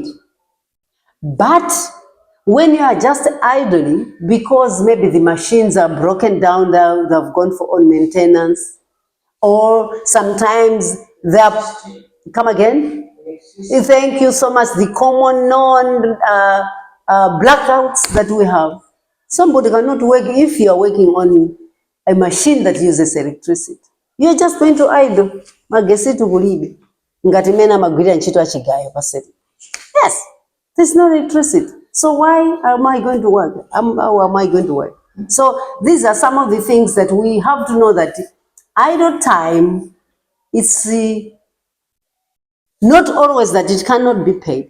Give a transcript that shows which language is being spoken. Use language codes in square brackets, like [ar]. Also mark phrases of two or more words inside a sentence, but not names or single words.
[en] But when you are just idling, because maybe the machines are broken down, they've gone for on maintenance, or sometimes they are, come again? Thank you so much. The common known blackouts that we have. Somebody cannot work if you are working on a machine that uses electricity. You're just going to idle. [bem] Magesi tukulibe. [ny] Ngati mena magwira ntchito achigayo paseri. [en] Yes, there's no electricity. So why am I going to work? How am I going to work? So these are some of the things that we have to know, that idle time, it's not always that it cannot be paid.